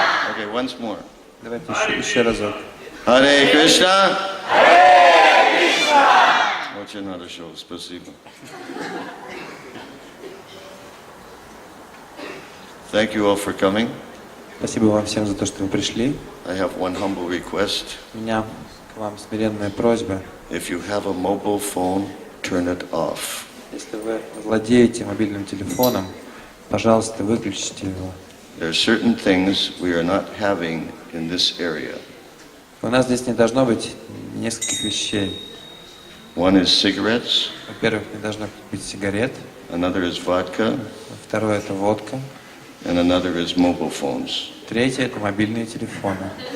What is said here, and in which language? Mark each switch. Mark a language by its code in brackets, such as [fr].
[en] Okay, once more. [ru] Давайте еще разок. [sa] Hare Krishna. [ru] Очень хорошо, спасибо. [en] Thank you all for coming. [ru] Спасибо вам всем за то, что вы пришли. [en] I have one humble request. [ru] У меня к вам смиренная просьба. [en] If you have a mobile phone, turn it off. [ru] Если вы владеете мобильным телефоном, пожалуйста, выключите его. [en] There are certain things we are not having in this area. [ru] У нас здесь не должно быть нескольких вещей. [en] One is cigarettes, [ru] Во-первых, не должно быть сигарет. [en] another is vodka, [ru] Второе – это водка. [en] and another is mobile phones. [ru] Третье – это мобильные телефоны.